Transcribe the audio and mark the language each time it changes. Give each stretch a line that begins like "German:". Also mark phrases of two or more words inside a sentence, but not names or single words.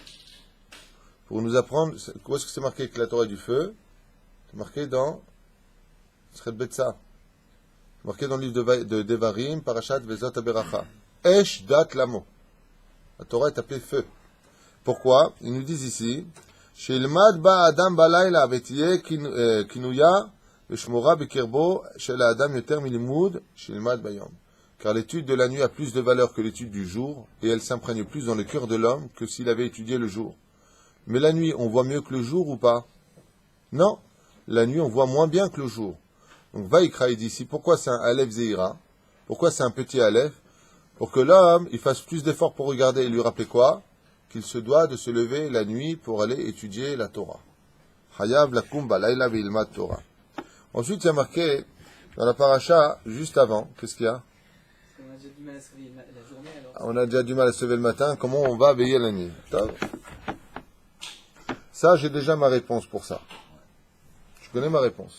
French: Pour nous apprendre, où est-ce que c'est marqué que la Torah est du feu? C'est Marqué dans Sred Betsa. Marqué dans le livre de Devarim,
Hebrew: פרשת וזאת הברכה. אש דת למו.
French: La Torah est appelée feu. Pourquoi? Ils nous disent ici,
Hebrew: שילמד בו אדם בלילה ותהיה קנויה ושמורה בקרבו של אדם יותר מלימוד שילמד ביום.
French: Car l'étude de la nuit a plus de valeur que l'étude du jour, et elle s'imprègne plus dans le cœur de l'homme que s'il avait étudié le jour. Mais la nuit, on voit mieux que le jour ou pas? Non. La nuit, on voit moins bien que le jour. Donc, Vaïkra, il dit ici, pourquoi c'est un
Hebrew: אלף זעירא?
French: Pourquoi c'est un petit Aleph? Pour que l'homme, il fasse plus d'efforts pour regarder et lui rappeler quoi? Qu'il se doit de se lever la nuit pour aller étudier la Torah.
Hebrew: חייב לקום בלילה וילמד תורה.
French: Ensuite, il y a marqué, dans la paracha, juste avant, qu'est-ce qu'il y a? On a déjà du mal à se réveiller la journée, alors. On a déjà du mal à se lever le matin, comment on va veiller la nuit? Ça, j'ai déjà ma réponse pour ça. Je connais ma réponse.